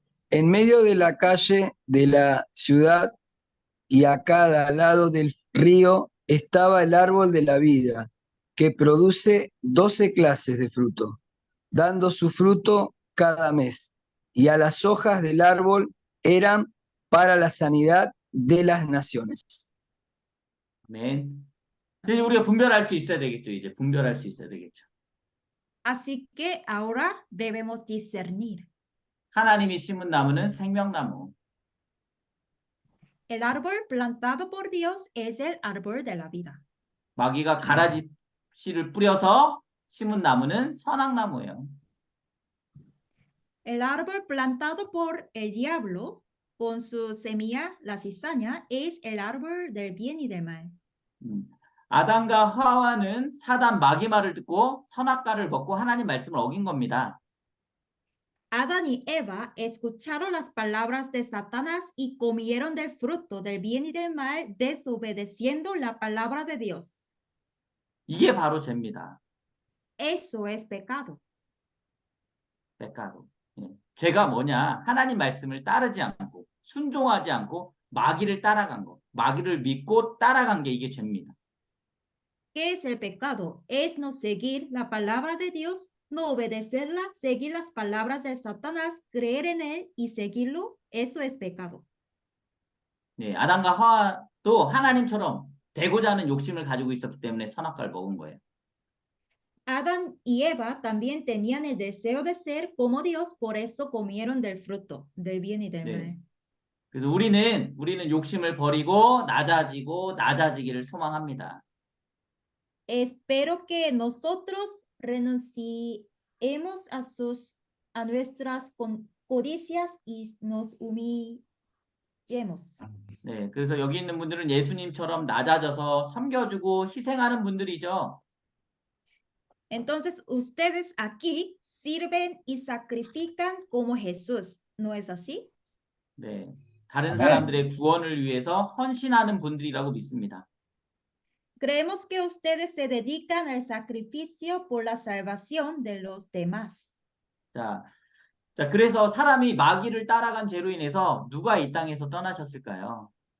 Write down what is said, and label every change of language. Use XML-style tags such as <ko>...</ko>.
<es>En medio de la calle de la ciudad y a cada lado del río estaba el árbol de la vida, que produce 12 clases de fruto, dando su fruto cada mes. Y a las hojas del árbol eran para la sanidad de las naciones.</es> <ko>아멘. 이제 우리가 분별할 수 있어야 되겠죠. 이제 분별할 수 있어야 되겠죠.</ko> <es>Así que ahora debemos discernir.</es> <ko>하나님이 심은 나무는 생명나무.</ko> <es>El árbol plantado por Dios es el árbol de la vida.</es> <ko>마귀가 가라지 씨를 뿌려서 심은 나무는 선악나무예요.</ko> <es>El árbol plantado por el diablo con su semilla, la cizaña, es el árbol del bien y del mal.</es> <ko>아담과 하와는 사단 마귀 말을 듣고 선악과를 먹고 하나님 말씀을 어긴 겁니다.</ko> <es>Adán y Eva escucharon las palabras de Satanás y comieron del fruto del bien y del mal, desobedeciendo la palabra de Dios.</es> <ko>이게 바로 죄입니다.</ko> <es>Eso es pecado. pecado.</es> <ko>죄가 뭐냐? 하나님 말씀을 따르지 않고 순종하지 않고 마귀를 따라간 거. 마귀를 믿고 따라간 게 이게 죄입니다.</ko> <es>¿Qué es el pecado? Es no seguir la palabra de Dios, no obedecerla, seguir las palabras de Satanás, creer en él y seguirlo. Eso es pecado.</es> <ko>네, 아담과 하와도 하나님처럼 되고자 하는 욕심을 가지고 있었기 때문에 선악과를 먹은 거예요.</ko> <es>Adán y Eva también tenían el deseo de ser como Dios, por eso comieron del fruto, del bien y del</es> <ko>네.</ko> <es>mal.</es> <ko>그래서 우리는 욕심을 버리고 낮아지기를 소망합니다.</ko> <es>Espero que nosotros renunciemos a nuestras codicias y nos humillemos.</es> <ko>네, 그래서 여기 있는 분들은 예수님처럼 낮아져서 섬겨주고 희생하는 분들이죠.</ko> <es>Entonces, ustedes aquí sirven y sacrifican como Jesús, ¿no es así?</es> <ko>네, 다른 사람들의 구원을 위해서 헌신하는 분들이라고 믿습니다.</ko> <es>Creemos que ustedes se dedican al sacrificio por la salvación de los demás.</es> <ko>자, 그래서 사람이 마귀를 따라간 죄로 인해서 누가 이 땅에서 떠나셨을까요?</ko>